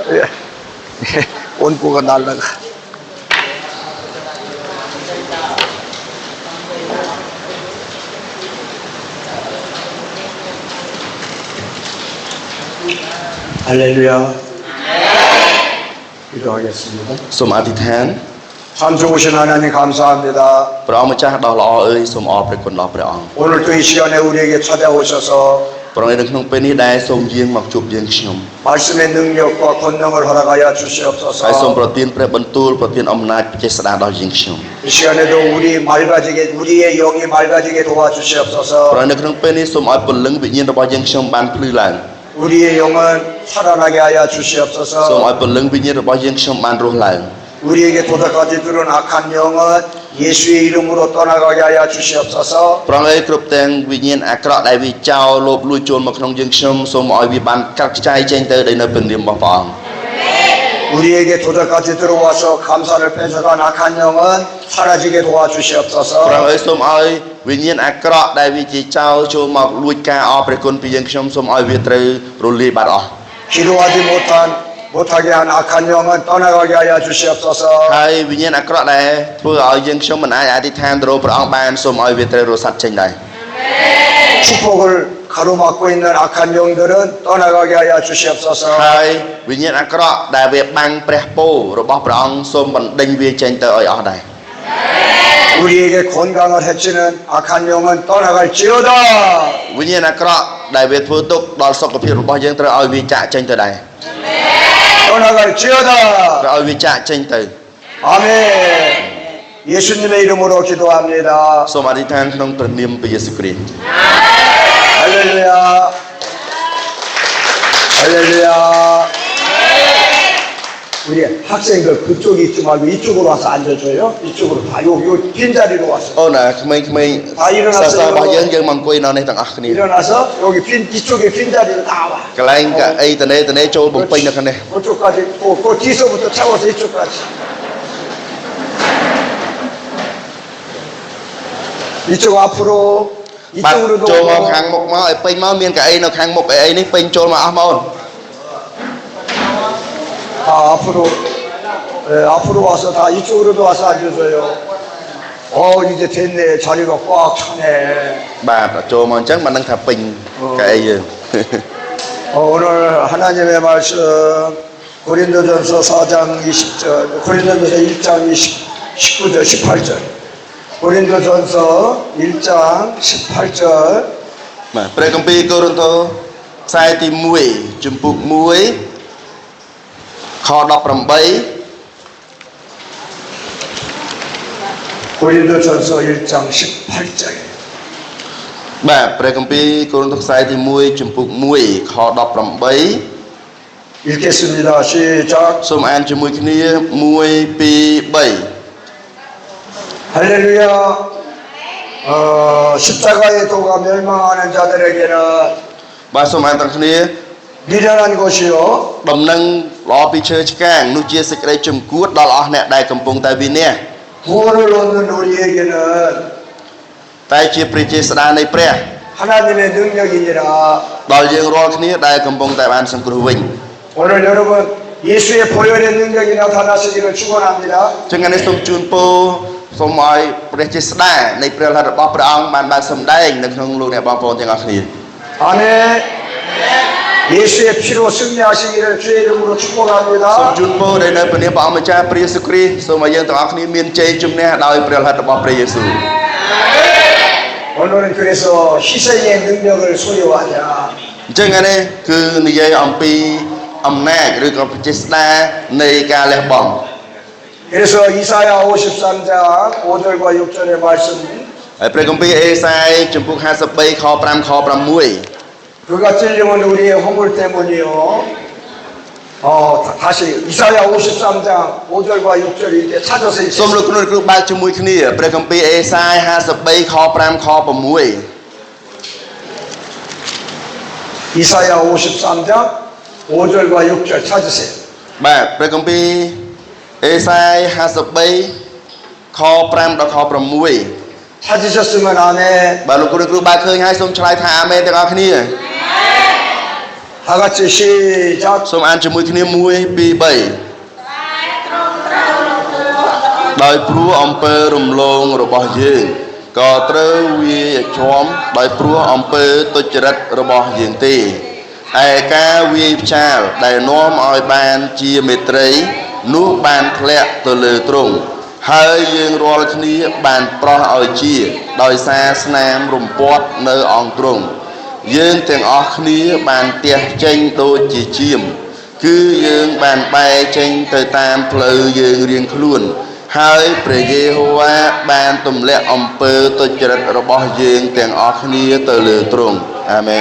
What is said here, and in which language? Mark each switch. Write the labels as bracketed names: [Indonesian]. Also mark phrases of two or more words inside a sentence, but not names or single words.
[Korean] 예. 예. 원고가 날라가. 할렐루야. 기도하겠습니다. [Khmer] សូម អធិដ្ឋាន [Korean] 참 좋으신 하나님 감사합니다. Pramachah dah lao ơi sum all prekun lao preong 오늘 또 이 시간에 우리에게 찾아오셔서 [Khmer] Prong ing ក្នុងពេលនេះដែរសូមយាងមកជួបយើងខ្ញុំ [Korean] 말씀의 능력과 권능을 허락하여 주시옵소서. [Khmer] ហើយសូមប្រទានព្រះបន្ទូលប្រទានអំណាចពិចេស្ដាដល់យើងខ្ញុំ [Korean] 이 시간에도 우리의 영이 맑아지게 도와주시옵소서. [Khmer] ប្រងនៅក្នុងពេលនេះសូមឲ្យពលឹងវិញ្ញាណរបស់យើងខ្ញុំបានភ្លឺឡើង [Korean] 우리의 영은 살아나게 하여 [Khmer] សូម [Korean] 주시옵소서. [Khmer] ឲ្យពលឹងវិញ្ញាណរបស់យើងខ្ញុំបានរស់ឡើង [Korean] 우리에게 도덕까지 들은 악한 영은 예수의 이름으로 떠나가게 하여 주시옵소서. [Khmer] ប្រងឲ្យគ្រប់ទាំងវិញ្ញាណអាក្រក់ដែលវាចោលលោភលួចចូលមកក្នុងយើងខ្ញុំសូមឲ្យវាបានកាត់ខ្ចាយចេញទៅដោយនៅព្រះនាមរបស់ព្រះអង្គ [Korean] 우리에게 도덕까지 들어와서 감사를 뺏어간 악한 영은 사라지게 [Khmer] ប្រង [Korean] 도와주시옵소서. [Khmer] ឲ្យសូមឲ្យវិញ្ញាណអាក្រក់ដែលវាជាចោលចូលមកលួចការអរព្រះគុណពីយើងខ្ញុំសូមឲ្យវាត្រូវរលាយបាត់អស់ [Korean] 기도하지 못하게 한 악한 영은 떠나가게 하여 주시옵소서. [Khmer] ហើយវិញ្ញាណអាក្រក់ដែលធ្វើឲ្យយើងខ្ញុំមិនអាចអធិដ្ឋានទៅរកព្រះអង្គបានសូមឲ្យវាត្រូវរសាត់ចេញដែរ [Korean] 축복을 가로막고 있는 악한 영들은 떠나가게 하여 주시옵소서. [Khmer] ហើយវិញ្ញាណអាក្រក់ដែលវាបាំងព្រះពររបស់ព្រះអង្គសូមបណ្ដេញវាចេញទៅឲ្យអស់ដែរ [Korean] 우리에게 건강을 해치는 악한 영은 떠나갈지어다. [Khmer] វិញ្ញាណអាក្រក់ដែលវាធ្វើទុក្ខដល់សុខភាពរបស់យើងត្រូវឲ្យវាចាកចេញទៅដែរ [Korean] 떠나갈지어다. [Khmer] ត្រូវឲ្យវាចាកចេញទៅ [Korean] 아멘. 예수님의 이름으로 기도합니다. [Khmer] សូមអធិដ្ឋានក្នុងព្រះនាមព្រះយេស៊ូវគ្រីស្ទ [Korean] 할렐루야. 할렐루야. 우리 학생들 그쪽에 있지 말고 이쪽으로 와서 앉아줘요. 이쪽으로 다 요 빈자리로 와서. [Khmer] អូនក្មេងៗសាស្ត្ររបស់យើងមកអង្គុយនៅនេះទាំងអស់គ្នា [Korean] 일어나서 여기 이쪽에 빈자리로 나와. [Khmer] កន្លែងកៅអីតនេចូលបំពេញនៅខាងនេះ [Korean] 그쪽까지 그 뒤서부터 채워서 이쪽까지. 이쪽 앞으로 [Khmer] បាទ [Korean] 이쪽으로도 [Khmer] ចូលមក [Korean] 오고. [Khmer] ខាងមុខមកឲ្យពេញមកមានកៅអីនៅខាងមុខអីនេះពេញចូលមកអស់មកអូន [Korean] 다 앞으로 앞으로 와서 다 이쪽으로도 와서 앉으세요. 이제 됐네. 자리가 꽉 차네. [Khmer] បាទចូលមកអញ្ចឹងមិនដឹងថាពេញកៅអីយើង [Korean] 오늘 하나님의 말씀 고린도전서 4장 20절, 고린도전서 1장 19절, 18절. 고린도전서 1장 18절. [Khmer] បាទព្រះគម្ពីរកូរិនថូខ្សែទី1ជំពូក1ខ18 [Korean] 고린도전서 1장 18절. [Khmer] បាទព្រះគម្ពីរកូរិនថូខ្សែទី1ជំពូក1ខ18 [Korean] 읽겠습니다. 시작. [Khmer] សូមអានជាមួយគ្នា1 2 3 [Korean] 할렐루야. 십자가의 도가 멸망하는 자들에게는 [Khmer] បាទសូមអានទាំងគ្នា [Korean] 미련한 것이요 [Khmer] ដំណឹងល្អពីឈើឆ្កាងនោះជាសេចក្តីជំគួតដល់អស់អ្នកដែលកំពុងតែវិនាស [Korean] 구원을 얻는 우리에게는 [Khmer] តែជាព្រះចេស្តានៃព្រះ [Korean] 하나님의 능력이니라. [Khmer] ដល់យើងរាល់គ្នាដែលកំពុងតែបានសង្គ្រោះវិញ [Korean] 오늘 여러분 예수의 보혈의 능력이 나타나시기를 축원합니다. [Khmer] ចឹងនេះសូមជូនពរសូមឲ្យព្រះចេស្តានៃព្រះលិទ្ធរបស់ព្រះអង្គបានសម្ដែងនៅក្នុងលោកអ្នកបងប្អូនទាំងអស់គ្នា [Korean] 아멘. 예수의 피로 승리하시기를 주의 이름으로 [Khmer] សូម [Korean] 축복합니다. [Khmer] ជូនពរដែលនៅព្រះនាមព្រះអង្គម្ចាស់ព្រះយេស៊ូវគ្រីស្ទសូមឲ្យយើងទាំងអស់គ្នាមានជ័យជំនះដោយព្រះលិទ្ធរបស់ព្រះយេស៊ូវ [Korean] 오늘은 그래서 희생의 능력을 소유하자. [Khmer] អញ្ចឹងនេះគឺនិយាយអំពីអំណាចឬក៏ព្រះចេស្តានៃការលះបង់ [Korean] 그래서 이사야 53장 5절과 6절의 말씀 [Khmer] ហើយព្រះគម្ពីរអេសាយជំពូក53ខ5ខ6 [Korean] 그가 찔림은 우리의 허물 때문이요. 다시 이사야 53장 5절과 6절 이렇게 찾아서 [Khmer] សូម [Korean] 읽겠습니다. [Khmer] លោកគ្រូគ្រូបើកជាមួយគ្នាព្រះគម្ពីរអេសាយ53ខ5ខ6 [Korean] 이사야 53장 5절과 6절 찾으세요. [Khmer] បាទព្រះគម្ពីរអេសាយ53ខ5ដល់ខ6 [Korean] 찾으셨으면 아멘. [Khmer] បើលោកគ្រូបើឃើញហើយសូមឆ្លើយថាអាមែនទាំងអស់គ្នា [Korean] 다 같이 시작. [Khmer] សូមអានជាមួយគ្នា1 2 3ដោយព្រោះអំពើរំលងរបស់យើងក៏ត្រូវវាជាប់ដោយព្រោះអំពើទុច្ចរិតរបស់យើង ទេឯការវាយផ្ចាលដែលនាំឲ្យបានជាមេត្រីនោះបានធ្លាក់ទៅលើទ្រង់ហើយយើងរាល់គ្នាបានប្រោះឲ្យជាដោយសារស្នាមរំពាត់នៅអង្គទ្រង់យើងទាំងអស់គ្នាបានទះចេញដូចជាជាមគឺយើងបានបែរចេញទៅតាមផ្លូវយើងរៀងខ្លួនហើយព្រះយេហូវ៉ាបានទម្លាក់អំពើទុច្ចរិតរបស់យើងទាំងអស់គ្នាទៅលើទ្រង់អាមែន